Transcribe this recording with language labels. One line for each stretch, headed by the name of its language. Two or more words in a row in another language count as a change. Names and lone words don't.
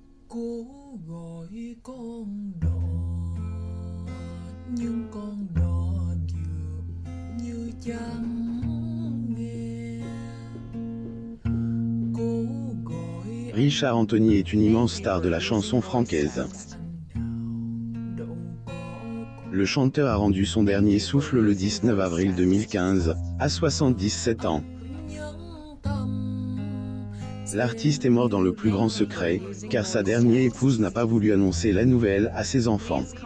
Vietnamese: Cố gọi con đò nhưng con đò dường như chẳng nghe. Cố gọi
French: Richard Anthony est une immense star de la chanson francaise. Le chanteur a rendu son dernier souffle le 19 avril 2015, à 77 ans. L'artiste est mort dans le plus grand secret, car sa dernière épouse n'a pas voulu annoncer la nouvelle à ses enfants.